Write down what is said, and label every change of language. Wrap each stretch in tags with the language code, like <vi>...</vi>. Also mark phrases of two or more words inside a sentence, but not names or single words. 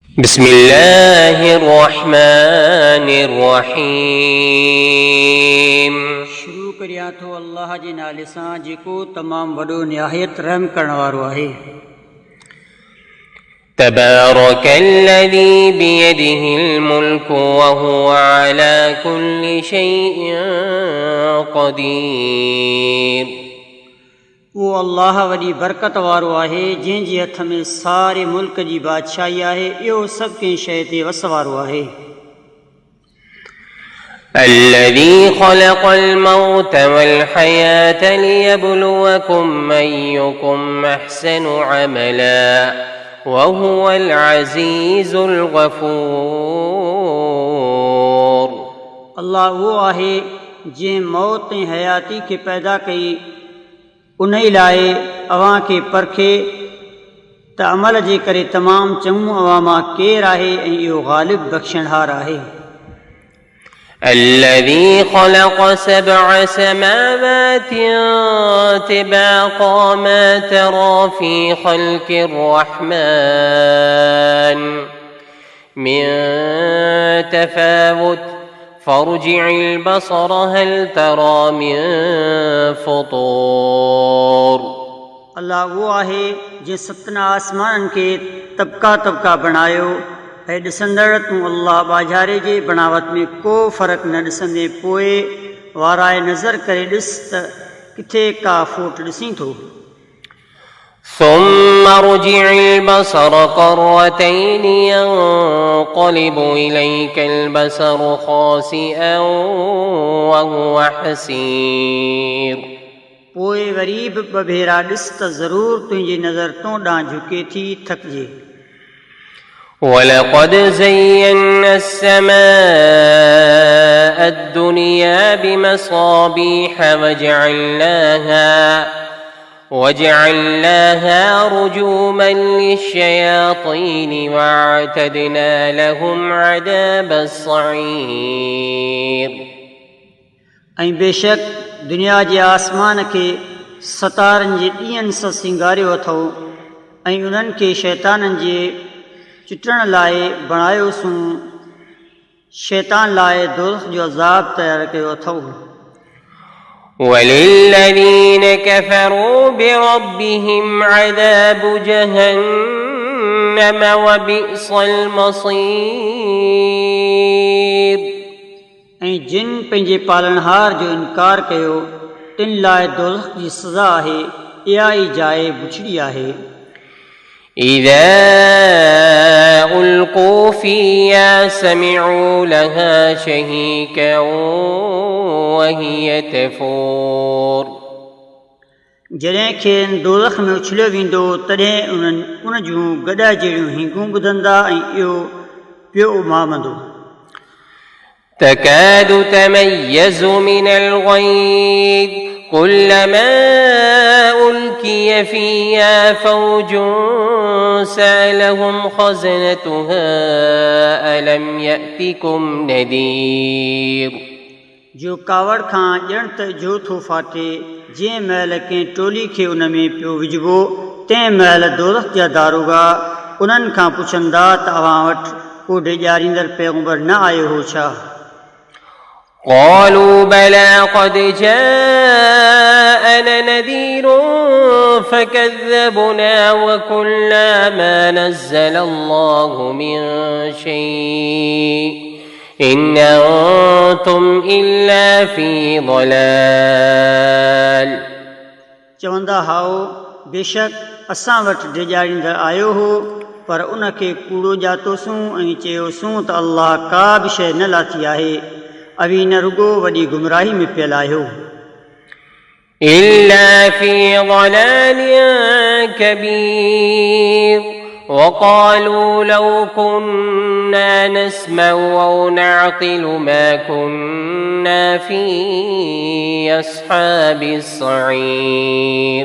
<ar>بسم الله الرحمن الرحيم</ar> <sd>شروع करियां थो अल्लाह जे नाले सां जेको तमामु वॾो निहायत रहम करण वारो आहे।</sd> <ar>تبارك الذي بيده الملك وهو على كل شيء قدير।</ar> <sd>उहो अल्लाह वॾी बरकत वारो आहे जंहिंजे हथ में सारे मुल्क जी बादशाही आहे। इहो सभु कंहिं शइ ते वस वारो आहे।</sd> <ar>الذي خلق الموت والحياة ليبلوكم أيكم أحسن عملا وهو العزيز الغفور।</ar> <sd>अल्लाह उहो आहे जंहिं मौत ऐं हयाती खे पैदा कई, उन ई लाइ अव्हां खे परखे त अमल जे करे तमामु चङो अव्हां मां केरु आहे ऐं इहो ग़ालिब बख़्शणहार आहे।</sd> <ar>الذي خلق 7 سماوات طباقا ما ترى في خلق الرحمن من تفاوت فارجع البصر هل ترى من فطور۔</ar> <sd>अल्लाह उहो आहे जंहिं 7 आसमाननि खे तबका तबका बणायो ऐं ॾिसंदड़ तूं अल्लाह बाज़ारे जे बनावट में को फ़र्क़ु न ॾिसंदे पोइ वाराए नज़र करे ॾिस त किथे का फूट ॾिसीं थो।</sd> <ar>ثم ارجع البصر كرتين ينقلب إليك البصر خاسئا وهو حسير۔</ar> <sd>पोइ वरी बि 2 भेरा ॾिस त ज़रूरु तुंहिंजी नज़र तो ॾांहुं झुके थी थकिजे।</sd> <ar>ولقد زينا السماء الدنيا بمصابيح وجعلناها رجوما للشياطين واعتدنا لهم عذاب الصعير۔</ar> <sd>ऐं बेशक दुनिया जे आसमान खे सतारनि जे ॾींहंनि सां सिंगारियो अथऊं ऐं उन्हनि खे शैताननि जे चिटण लाइ बणायोसूं। शैतान लाइ दोज़ख जो अज़ाब तयारु कयो अथऊं।</sd> <ar>وللذين كفروا بربهم عذاب جهنم وبئس المصير।</ar> <sd>ऐं जिन पंहिंजे पालनहार जो इनकार कयो तिन लाइ दोज़ख जी सज़ा आहे। इहा ई जाइ बुछड़ी आहे।</sd> <ar>إذا ألقوا فيها سمعوا لها شهيكا وهي تفور۔</ar> <sd>जॾहिं खेनि दोज़ख में उछलियो वेंदो तॾहिं उन जूं गॾा जहिड़ियूं हिंगूं ॿुधंदा ऐं इहो पियो उमामंदो।</sd> <ar>تكاد تميز من الغيظ كلما ألقي فيها فوج سألهم خزنتها ألم يأتكم نذير۔</ar> <sd>जो कावड़ खां ॼण त जो थो फाटे जंहिं महिल कंहिं टोली खे उन में पियो विझिबो तंहिं महिल दोज़ख जा दारोगा उन्हनि खां पुछंदा त अव्हां वटि को ॾेॼारींदड़ पैगंबर न आयो हो छा?</sd> <ar>قالوا بلى قد جاءنا نذير فكذبنا وقلنا ما نزل الله من شيء إن أنتم إلا في ضلال۔</ar> <sd>चवंदा हाओ बेशक असां वटि ॾेॼारींदड़ आयो हो पर उन खे कूड़ो ॼातोसूं ऐं चयोसूं त अल्लाह का बि शइ न लाथी आहे। अवी न रुगो वॾी गुमराही में पियल आहियो।</sd> <ar>إلا في ضلال كبير وقالوا لو كنا نسمع أو نعقل ما كنا في أصحاب السعير۔</ar>